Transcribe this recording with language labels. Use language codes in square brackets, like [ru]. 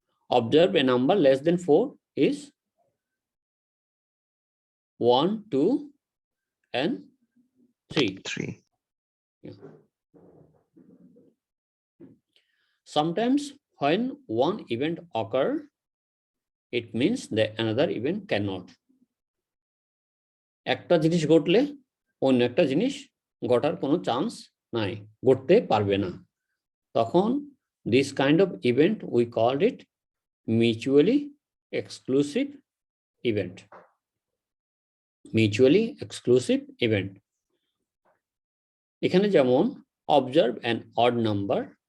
[en] Observe a number less than 4 is 1, 2, and 3. 3. Yeah. Sometimes when one event occurs, it means that another event cannot. [bn] একটা জিনিস ঘটলে অন্য একটা জিনিস ঘটার কোনো চান্স নাই, ঘটতে পারবে না। তখন [en] this kind of event we called it mutually exclusive event. Mutually exclusive event. [bn] এখানে যেমন [en] observe an odd number.